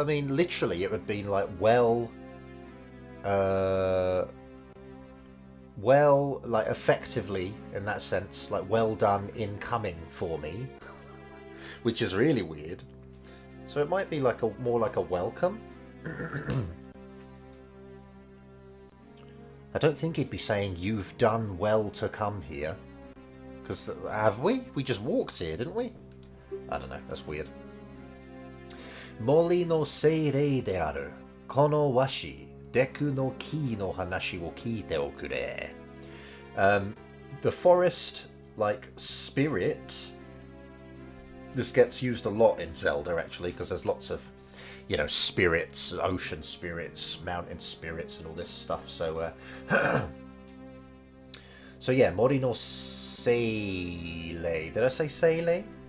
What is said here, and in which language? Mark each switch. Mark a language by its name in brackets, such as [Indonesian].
[English] I mean, literally, it would be like, well, like effectively, in that sense, like, well done in coming for me, which is really weird. So it might be like more like a welcome. I don't think he'd be saying, you've done well to come here. Because, have we? We just walked here, didn't we? I don't know, that's weird. [Japanese] 森の精霊であるこのわし、デクの木の話を聞いておくれ. [English] The forest, like, spirit, this gets used a lot in Zelda, actually, because there's lots of, you know, spirits, ocean spirits, mountain spirits, and all this stuff, so, so yeah, [Japanese] Mori no Seilei. [English] Did I say Seilei?